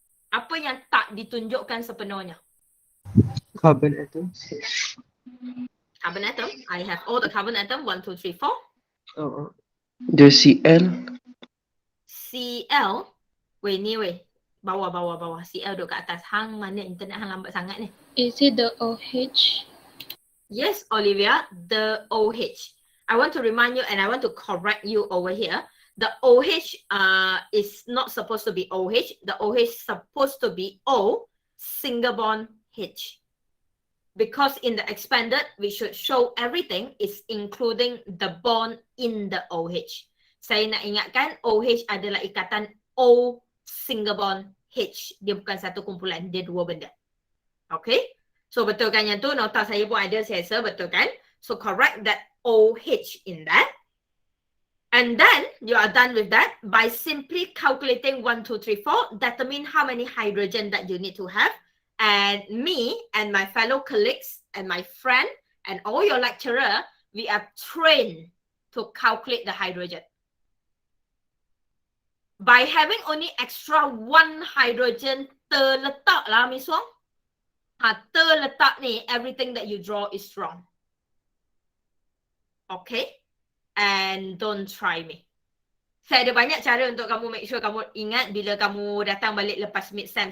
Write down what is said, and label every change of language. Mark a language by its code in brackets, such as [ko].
[ms] Apa yang tak ditunjukkan sepenuhnya? [en] Carbon atoms. Carbon atom. I have all the carbon atom. 1, 2, 3, 4. The Cl. [ms] Cl. Weh ni weh. Bawah. Cl duduk kat atas. Hang mana internet hang lambat sangat ni. [en] Is it the OH? Yes, Olivia, the OH. I want to remind you and I want to correct you over here. The OH is not supposed to be OH. The OH is supposed to be O, single bond H. Because in the expanded, we should show everything is including the bond in the OH. [ms] Saya nak ingatkan, OH adalah ikatan O [en] single bond [ms] H. Dia bukan satu kumpulan, dia 2 benda. Okay? So betulkan yang tu, nota saya pun ada, saya rasa betul kan? [en] So correct that OH in that. And then, you are done with that by simply calculating 1, 2, 3, 4, determine how many hydrogen that you need to have. And me and my fellow colleagues and my friend and all your lecturer, we are trained to calculate the hydrogen. By having only extra one hydrogen [ms] terletak lah [en] Miss Wong. [ms] Terletak ni, [en] everything that you draw is wrong. Okay? And don't try me. [ms] Saya ada banyak cara untuk kamu make sure kamu ingat bila kamu datang balik lepas mid-sem.